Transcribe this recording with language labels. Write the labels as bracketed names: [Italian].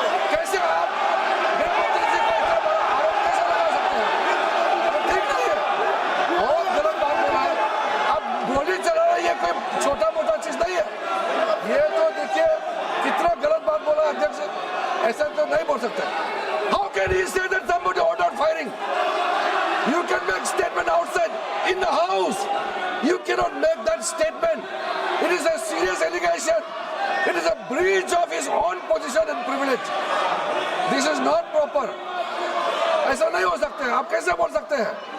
[Hindi] कैसे आप मेरे मंत्री जी को इतना बड़ा आरोप कैसे लगा सकते हैं? ठीक नहीं है, बहुत गलत बात बोला है। अब गोली चलाना ये कोई छोटा मोटा चीज नहीं है। ये तो देखिए कितना गलत बात बोला अध्यक्ष, ऐसा तो नहीं बोल सकते। [English] How can he say that somebody ordered firing? You can make statement outside in the house. You cannot make that statement. It is a serious allegation. It is a breach of his own position and privilege. This is not proper. [Hindi] ऐसा नहीं हो सकते हैं, आप कैसे बोल सकते हैं?